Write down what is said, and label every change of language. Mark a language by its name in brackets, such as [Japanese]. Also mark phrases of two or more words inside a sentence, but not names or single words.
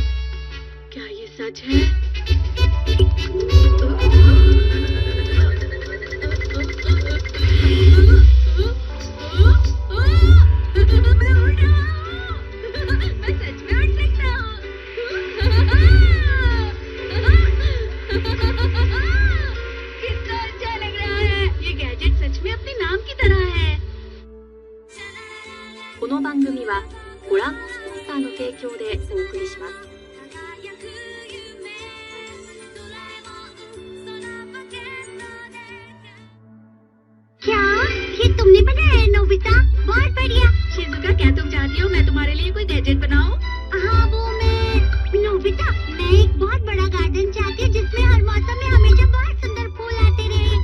[Hindi] क्या ये सच है? मैं सच में उड़ सकता हूँ। कितना अच्छा लग रहा है। ये गैजेट सच में अपने नाम की तरह है। [Japanese] この番組はご覧のスターの提供でお送りします。 [Hindi] क्या ये तुमने बनाया है नोबिता? बहुत बढ़िया। शिजुका, क्या तुम चाहती हो मैं तुम्हारे लिए कोई गैजेट बनाऊं? हाँ वो मैं नोबिता, मैं एक बहुत बड़ा गार्डन चाहती हूँ जिसमें हर मौसम में हमेशा बहुत सुंदर फूल आते रहे।